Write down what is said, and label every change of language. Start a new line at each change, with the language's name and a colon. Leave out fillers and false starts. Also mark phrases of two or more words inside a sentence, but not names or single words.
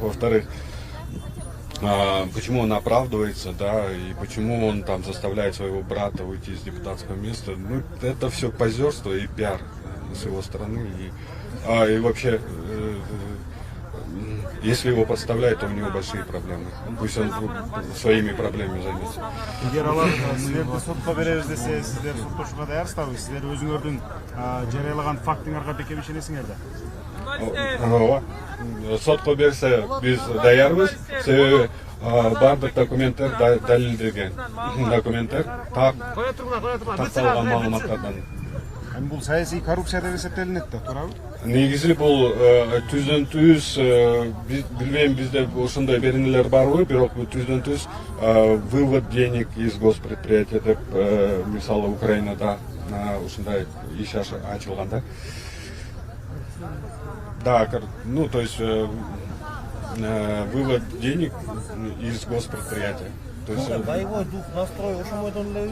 Russian: Во-вторых, почему он оправдывается, да, и почему он там заставляет своего брата уйти из депутатского места. Ну, это все позерство и пиар с его стороны. И вообще, если его подставляют, то у него большие проблемы. Пусть он своими проблемами займется.
Kyrgyz: эгер алар силерди сотко беребиз десе, сиздер соттошууга даярсыздарбы? Сиздер өзүңөрдүн жарыялаган фактыңарга бекем ишенесиңер да? Ооба. Сотко берсе биз даярбыз. Себеби бардык документтер далилденген. Документтер такталган маалыматтардан. Эми бул саясий коррупция деп эсептелинет да, туурабы? Негизи бул түздөн түз, билбейм бизде ошондой беренелер барбы, бирок түздөн түз
Russian: вывод денег из госпредприятия
Kyrgyz: деп, мисалы Украинада ушундай иш ачылган да.
Russian: Да, ну то есть вывод денег из госпредприятия. То есть, Боевой дух, настрой,
Kyrgyz: ошомойдон эле.